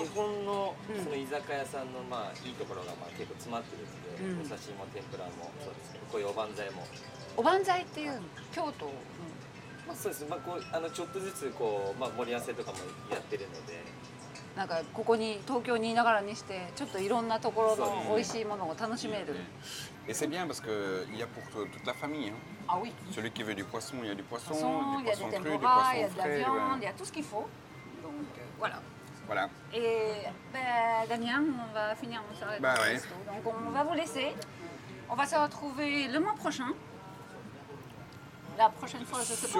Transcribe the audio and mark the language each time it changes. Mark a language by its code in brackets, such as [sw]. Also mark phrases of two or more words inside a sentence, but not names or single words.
[ja] 日本のその居酒屋さんのいいところが結構詰まってるので、お刺身も天ぷらもそうですけど、こういうおばんざいも。おばんざいっていう京都、そうですね。ちょっとずつ盛り合わせとかもやってるので、なんかここに東京にいながらにしてちょっといろんなところの美味しいものを楽しめる。 [fr] Et c'est bien parce que il y a pour toute la famille. Ah oui. Celui qui veut du poisson, il y a du poisson, Il y a du poisson des cru, du tempura, il y a poisson de la frais. viande, il y a tout ce qu'il faut. Donc voilà. Voilà. Et Damien, on va finir mon soirée. Ouais. Donc on va vous laisser. On va se retrouver le mois prochain. La prochaine fois, je sais pas.